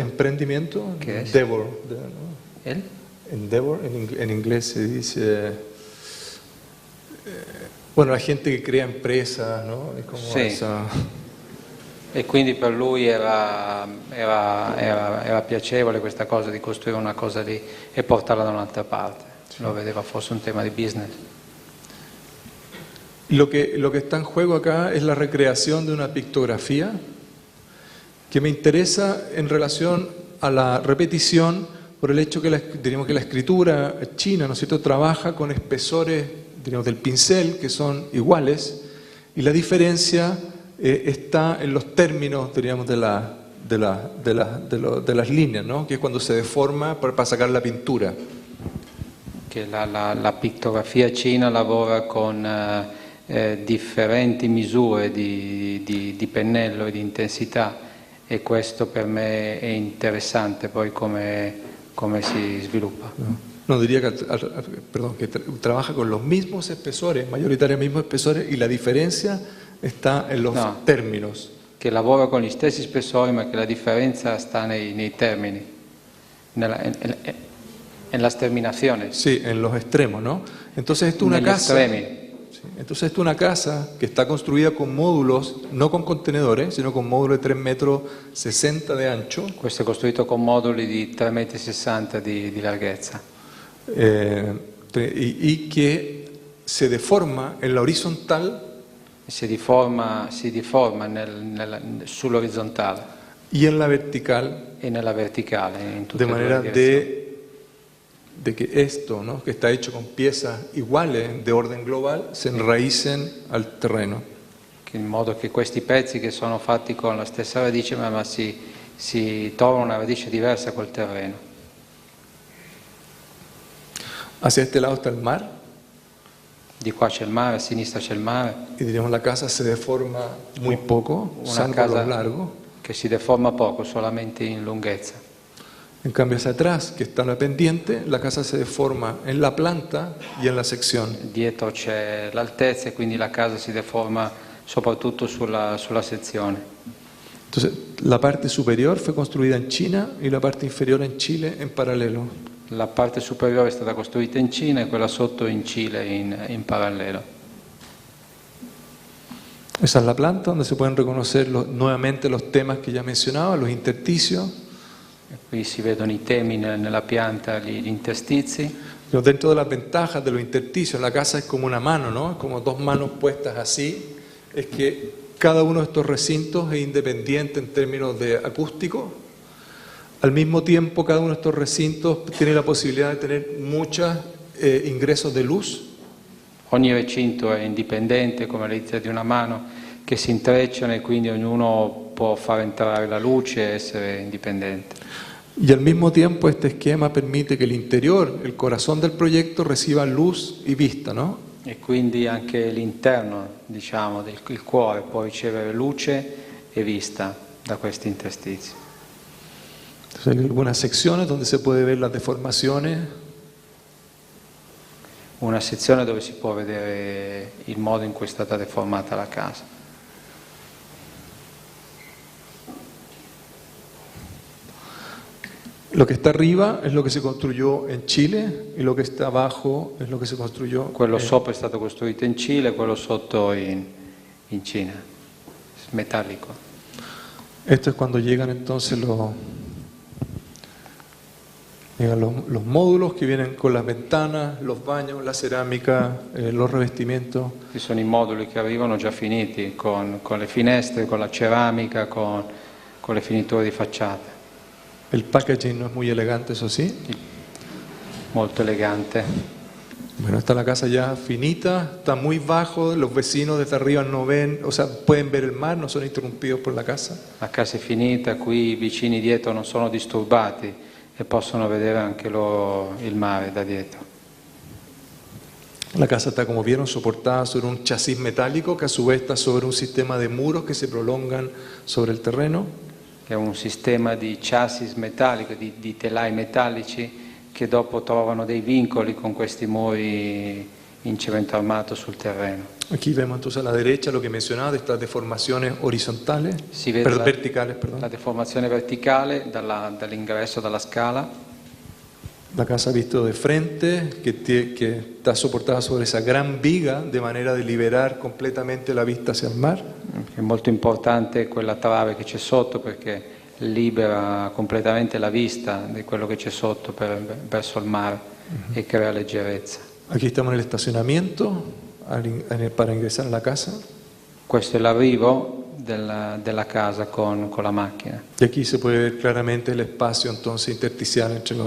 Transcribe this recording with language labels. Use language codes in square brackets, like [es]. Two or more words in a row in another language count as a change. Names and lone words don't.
[es] Emprendimiento, ¿Qué es? Endeavor, ¿no? [it] Il? [es] Endeavor, en inglés se dice, bueno, la gente que crea empresas, ¿no? Es como [it] Sì. [es] esa... [it] E quindi per lui era piacevole questa cosa di costruire una cosa lì e portarla da un'altra parte. Lo vedeva forse un tema di business. [es] Lo que está en juego acá es la recreación de una pictografía que me interesa en relación a la repetición por el hecho que diríamos que la escritura china, ¿no es cierto?, trabaja con espesores, diríamos, del pincel que son iguales y la diferencia está en los términos, diríamos, de las líneas, ¿no?, que es cuando se deforma para sacar la pintura. [it] Che la pittografia cina lavora con differenti misure di pennello e di intensità e questo per me è interessante poi come si sviluppa. [es] No, diría que trabaja con los mismos espesores, mayoritariamente mismos espesores, y la diferencia está en los términos. [it] Che lavora con gli stessi spessori ma che la differenza sta nei termini, [es] en las terminaciones. Sí, en los extremos, ¿no? Entonces esto es una casa. Entonces esto es una casa que está construida con módulos, no con contenedores, sino con módulos de 3,60 m de ancho. [it] Questo è costruito con moduli di 3,60 m di larghezza. [es] Y que se deforma en la horizontal. [it] Si deforma sull'orizzontale. [es] Y en la vertical. [it] E nella verticale. In tutte [es] de manera de que esto, ¿no?, que está hecho con piezas iguales de orden global, se enraicen al terreno. [it] In modo che questi pezzi che sono fatti con la stessa radice ma si trovano una radice diversa col terreno. [es] Hacia este lado está el mar. [it] Di qua c'è il mare, a sinistra c'è il mare. [es] Y diríamos la casa se deforma muy poco, una casa lo largo. [it] Che si deforma poco, solamente in lunghezza. [es] En cambio hacia atrás, que está la pendiente, la casa se deforma en la planta y en la sección. [it] Dietro c'è l'altezza e quindi la casa si deforma soprattutto sulla sezione. [es] Entonces, la parte superior fue construida en China y la parte inferior en Chile en paralelo. [it] La parte superiore è stata costruita in Cina e quella sotto in Cile in parallelo. [es] Esa es la planta donde se pueden reconocer nuevamente los temas que ya mencionaba, los intersticios. [it] E qui si vedono i temi nella pianta, gli interstizi. [es] Pero dentro de las ventajas de los intersticios, la casa es como una mano, ¿no? Es como dos manos puestas así. Es que cada uno de estos recintos es independiente en términos de acústico. Al mismo tiempo, cada uno de estos recintos tiene la posibilidad de tener muchos ingresos de luz. [it] Ogni recinto è indipendente come le dita di una mano che si intrecciano e quindi ognuno può far entrare la luce e essere indipendente. [es] Y al mismo tiempo este esquema permite que el interior, el corazón del proyecto, reciba luz y vista, ¿no? [it] E quindi anche l'interno, diciamo, il cuore può ricevere luce e vista da questi interstizi. [es] Entonces hay algunas secciones donde se puede ver las deformaciones. [it] Una sezione dove si può vedere il modo in cui è stata deformata la casa. [es] Lo que está arriba es lo que se construyó en Chile y lo que está abajo es lo que se construyó. [it] Quello sopra è stato costruito in Cile, quello sotto in Cina, metallico. [es] Esto es cuando llegan entonces Llegan los módulos que vienen con las ventanas, los baños, la cerámica, los revestimientos. [it] Ci sono i moduli che arrivano già finiti, con le finestre, con la ceramica, con le finiture di facciata. [es] El packaging no es muy elegante, eso sí. [it] Molto elegante. [es] Bueno, está la casa ya finita, está muy bajo, los vecinos desde arriba no ven, o sea, pueden ver el mar, no son interrumpidos por la casa. [it] La casa è finita, qui i vicini dietro non sono disturbati e possono vedere anche loro il mare da dietro. [es] La casa está, como vieron, soportada sobre un chasis metálico que a su vez está sobre un sistema de muros que se prolongan sobre el terreno. [it] È un sistema di chassis metallico, di telai metallici che dopo trovano dei vincoli con questi muri in cemento armato sul terreno. [es] Aquí vemos entonces a la derecha lo que mencionaba de estas deformaciones horizontales, [it] Si vede [es] verticales, perdón. [it] la deformazione verticale dall'ingresso dalla scala. [es] La casa visto de frente, que está soportada sobre esa gran viga de manera de liberar completamente la vista hacia el mar. [it] È molto importante quella trave che c'è sotto perché libera completamente la vista di quello che c'è sotto verso il mare e crea leggerezza. [es] Aquí estamos en el estacionamiento para ingresar a la casa. [it] Questo è l'arrivo della casa con la macchina. [es] Y aquí se puede ver claramente el espacio entonces intersticial entre los